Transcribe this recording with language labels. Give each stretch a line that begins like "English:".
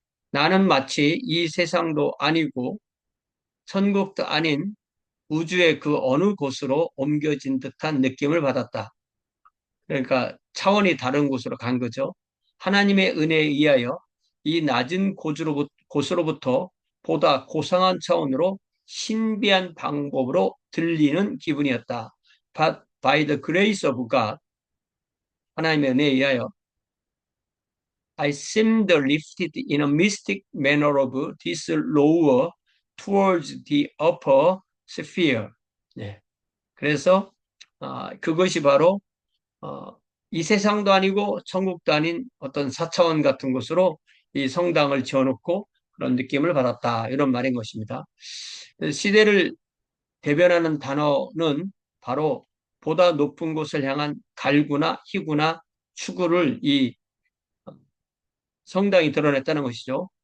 Korean: 나는 마치 이 세상도 아니고 천국도 아닌 우주의 그 어느 곳으로 옮겨진 듯한 느낌을 받았다. 그러니까 차원이 다른 곳으로 간 거죠. 하나님의 은혜에 의하여 이 낮은 곳으로부터 보다 고상한 차원으로 신비한 방법으로 들리는 기분이었다.
English: But by the grace of God,
Korean: 하나님의 은혜에 의하여
English: I seemed lifted in a mystic manner of this lower towards the upper sphere.
Korean: 네. 그래서 그것이 바로 이 세상도 아니고 천국도 아닌 어떤 사차원 같은 곳으로 이 성당을 지어놓고 그런 느낌을 받았다. 이런 말인 것입니다. 시대를 대변하는 단어는 바로 보다 높은 곳을 향한 갈구나 희구나 추구를 이 성당이 드러냈다는 것이죠.